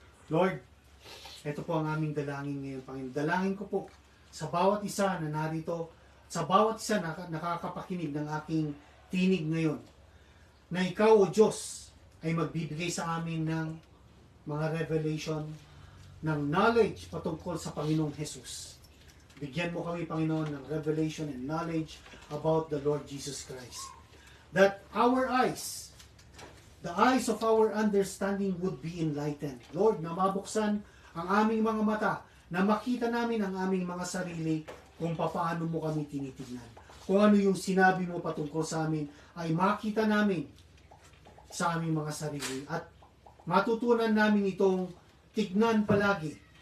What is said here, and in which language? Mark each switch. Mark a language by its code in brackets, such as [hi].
[tl] Lord, ito po ang aming dalangin ngayon, Panginoon. Dalangin ko po sa bawat isa na narito, sa bawat isa na nakakapakinig ng aking tinig ngayon, na ikaw, O Diyos, ay magbibigay sa amin ng mga revelation, ng knowledge patungkol sa Panginoong Jesus. Bigyan mo kami, [en] Panginoon, ng revelation and knowledge about the Lord Jesus Christ. That our eyes, the eyes of our understanding would be enlightened. [tl] Lord, na mabuksan ang aming mga mata, na makita namin ang aming mga sarili kung paano mo kami tinitignan. kung ano yung sinabi mo patungkol sa amin, ay makita namin sa aming mga sarili at matutunan namin itong tignan palagi.